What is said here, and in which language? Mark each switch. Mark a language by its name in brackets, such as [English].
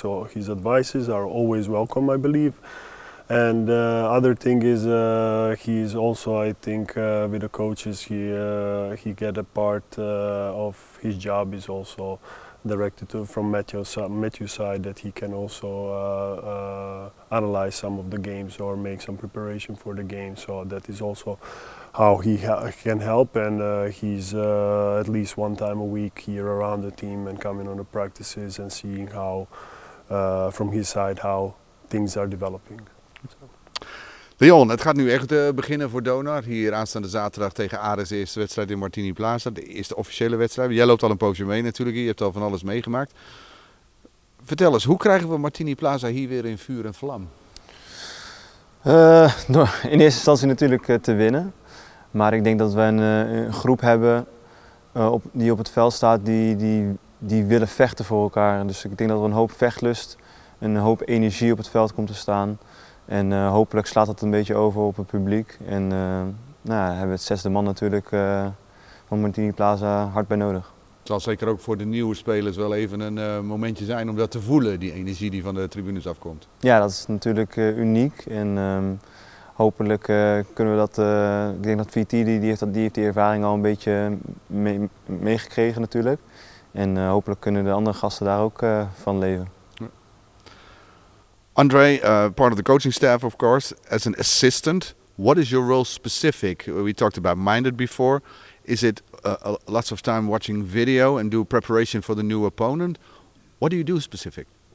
[English] So his advices are always welcome, I believe. And other thing is he's also, I think, with the coaches, he get a part of his job is also directed from Matthew's side, that he can also analyze some of the games or make some preparation for the game. So that is also how he can help, and he's at least one time a week here around the team and coming on the practices and seeing how, from his side, how things are developing. [Dutch] Leon, het gaat nu echt beginnen voor Donar. Hier aanstaande zaterdag tegen Ares, de eerste wedstrijd in Martini Plaza. De eerste officiële wedstrijd. Jij loopt al een poosje mee natuurlijk, je hebt al van alles meegemaakt. Vertel eens, hoe krijgen we Martini Plaza hier weer in vuur en vlam? Door in eerste instantie natuurlijk te winnen. Maar ik denk dat we een groep hebben die op het veld staat, die willen vechten voor elkaar. Dus ik denk dat er een hoop vechtlust, een hoop energie op het veld komt te staan. En hopelijk slaat dat een beetje over op het publiek. En nou, hebben we het zesde man natuurlijk van Martini Plaza hard bij nodig. Het zal zeker ook voor de nieuwe spelers wel even een momentje zijn om dat te voelen, die energie die van de tribunes afkomt. Ja, dat is natuurlijk uniek. En hopelijk kunnen we dat, ik denk dat VT die heeft die ervaring al een beetje meegekregen natuurlijk. En hopelijk kunnen de andere gasten daar ook van leven. [English] Andrej, part of the coaching staff, of course, as an assistant, what is your role specific? We talked about Minded before. Is it lots of time watching video and do preparation for the new opponent? What do you do specific?